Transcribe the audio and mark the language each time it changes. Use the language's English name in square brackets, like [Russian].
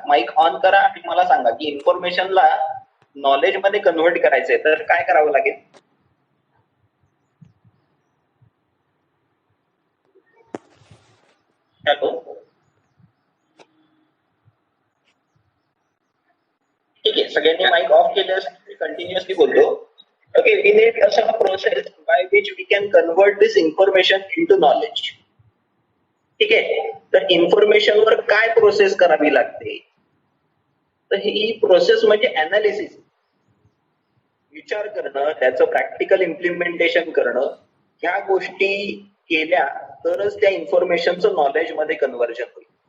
[Marathi] Mic on करा आणि मला सांगा की इन्फॉर्मेशनला नॉलेज मध्ये कन्वर्ट करायचंय तर काय करावं लागेल? हॅलो, ठीक आहे, सगळ्यांनी माईक ऑफ केले असते, कंटिन्युअसली बोलतो. [English] Okay, we need a process by which we can convert this information into knowledge. [Marathi] ठीक आहे, तर इन्फॉर्मेशन वर काय प्रोसेस करावी लागते? तर ही प्रोसेस म्हणजे अनालिसिस, विचार करणं, त्याचं प्रॅक्टिकल इम्प्लिमेंटेशन करणं. ह्या गोष्टी केल्या तरच त्या इन्फॉर्मेशनचं नॉलेज मध्ये कन्व्हर्जन होईल.